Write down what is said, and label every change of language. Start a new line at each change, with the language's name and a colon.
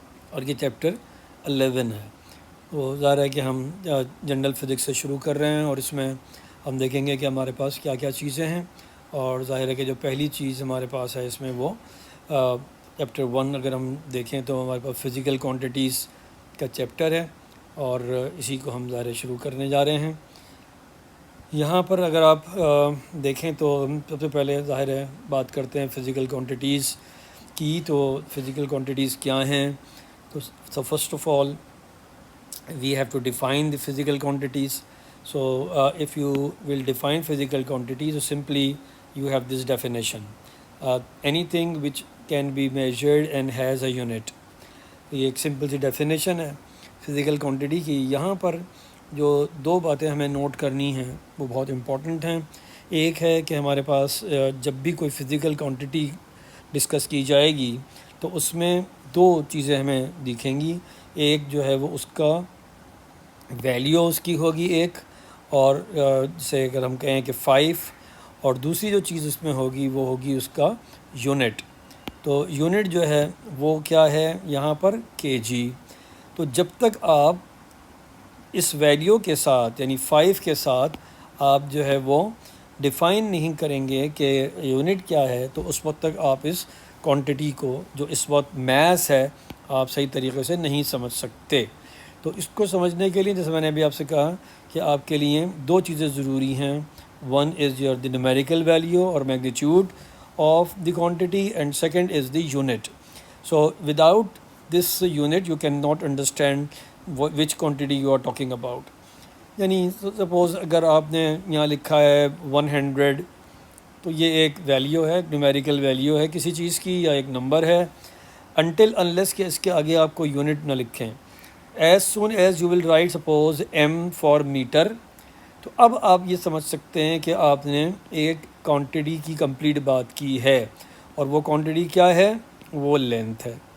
Urdu: اور یہ چیپٹر 11 ہے۔ وہ ظاہر ہے کہ ہم جنرل فزکس سے شروع کر رہے ہیں اور اس میں ہم دیکھیں گے کہ ہمارے پاس کیا کیا چیزیں ہیں، اور ظاہر ہے کہ جو پہلی چیز ہمارے پاس ہے اس میں وہ چیپٹر 1 اگر ہم دیکھیں تو ہمارے پاس فزیکل کوانٹیٹیز کا چیپٹر ہے، اور اسی کو ہم ظاہر شروع کرنے جا رہے ہیں۔ یہاں پر اگر آپ دیکھیں تو ہم سب سے پہلے ظاہر ہے بات کرتے ہیں فزیکل کوانٹیٹیز کی۔ تو فزیکل کوانٹیٹیز کیا ہیں؟ تو first of all
English: we have to define the physical quantities. So if you will define physical quantities, so simply you have this definition: anything which can be measured and has a unit.
Urdu: یہ ایک simple سی definition ہے physical quantity کی۔ یہاں پر جو 2 باتیں ہمیں note کرنی ہیں وہ بہت امپورٹنٹ ہیں۔ ایک ہے کہ ہمارے پاس جب بھی کوئی فزیکل کوانٹٹی ڈسکس کی جائے گی تو اس میں 2 چیزیں ہمیں دکھیں گی۔ ایک جو ہے وہ اس کا ویلیو اس کی ہوگی ایک، اور جسے اگر ہم کہیں کہ 5، اور دوسری جو چیز اس میں ہوگی وہ ہوگی اس کا یونٹ۔ تو یونٹ جو ہے وہ کیا ہے یہاں پر کے جی۔ تو جب تک آپ اس ویلیو کے ساتھ یعنی 5 کے ساتھ آپ جو ہے وہ ڈیفائن نہیں کریں گے کہ یونٹ کیا ہے، تو اس وقت تک آپ اس کوانٹٹی کو جو اس وقت میس ہے آپ صحیح طریقے سے نہیں سمجھ سکتے۔ تو اس کو سمجھنے کے لیے جیسے میں نے ابھی آپ سے کہا کہ آپ کے لیے 2 چیزیں ضروری ہیں۔
English: one is your the numerical value
Urdu: اور
English: Magnitude of the quantity, and second is the unit. So without this unit you cannot understand which quantity you are talking about.
Urdu: یعنی سپوز اگر آپ نے یہاں لکھا ہے 100، تو یہ ایک ویلیو ہے، نیومیریکل ویلیو ہے کسی چیز کی یا ایک نمبر ہے،
English: until unless
Urdu: کہ اس کے آگے آپ کو یونٹ نہ لکھیں۔
English: as soon as you will write suppose m for meter،
Urdu: تو اب آپ یہ سمجھ سکتے ہیں کہ آپ نے ایک کوانٹٹی کی کمپلیٹ بات کی ہے، اور وہ کوانٹٹی کیا ہے؟ وہ لینتھ ہے۔